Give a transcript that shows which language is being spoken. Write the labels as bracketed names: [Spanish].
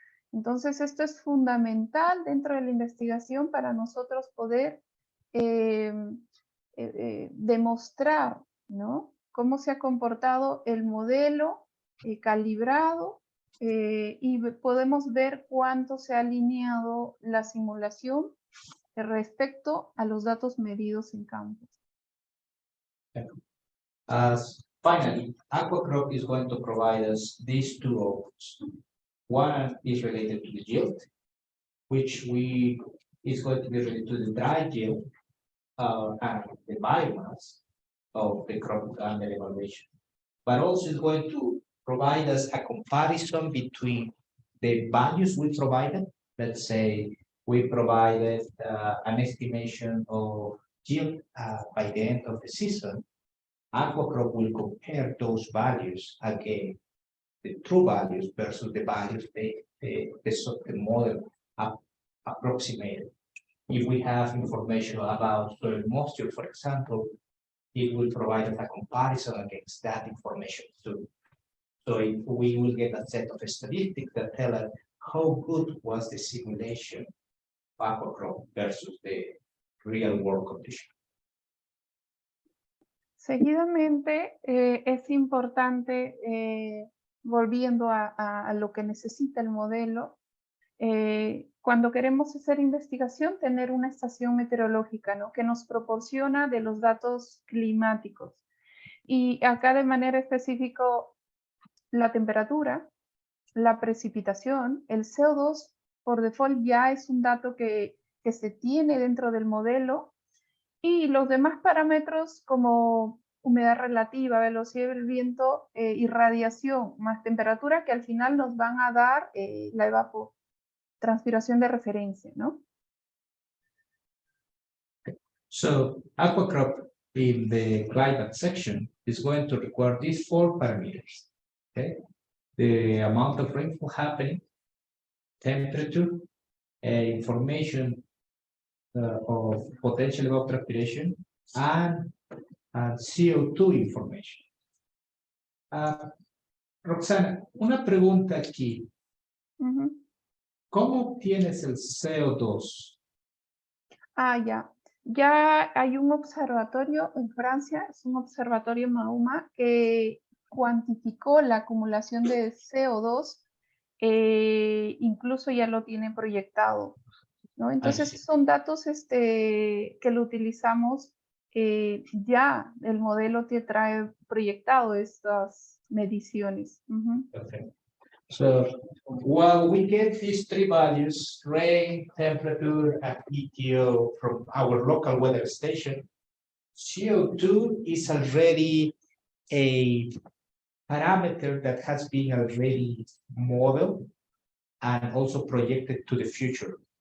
[Spanish] Entonces, esto es fundamental dentro de la investigación para nosotros poder demostrar ¿no? Cómo se ha comportado el modelo calibrado y podemos ver cuánto se ha alineado la simulación respecto a los datos medidos en campo. [English] Finally, Aquacrop is going to provide us these two outputs. One is related to the yield, which is going to be related to the dry yield and the biomass of the crop under evaluation. But also it's going to provide us a comparison between the values we provided. Let's say we provided an estimation of yield by the end of the season. Aquacrop will compare those values again, the true values versus the values the model approximated. If we have information about soil moisture, for example, it will provide us a comparison against that information too. So we will get a set of statistics that tell us how good was the simulation of Aquacrop versus the real world condition. [Spanish] Seguidamente, es importante, volviendo a lo que necesita el modelo, cuando queremos hacer investigación, tener una estación meteorológica, ¿no? Que nos proporciona de los datos climáticos. Y acá de manera específica, la temperatura, la precipitación, el CO2, por default ya es un dato que se tiene dentro del modelo. Y los demás parámetros como humedad relativa, velocidad del viento, irradiación más temperatura, que al final nos van a dar la evapotranspiración de referencia, ¿no? [English] So Aquacrop in the climate section is going to require these 4 parameters. Okay, the amount of rainfall happening, temperature, information of potential evapotranspiration and CO2 information. [Spanish] Roxana, una pregunta aquí. ¿Cómo obtienes el CO2? Ya. Ya hay un observatorio en Francia, es un observatorio MAUMA, que cuantificó la acumulación de CO2, incluso ya lo tiene proyectado, ¿no? Entonces son datos que lo utilizamos, ya el modelo te trae proyectado estas mediciones. [English] Okay. So while we get these 3 values, rain, temperature, and ETO from our local weather station, CO2 is already a parameter that has been already modeled and also projected to the future.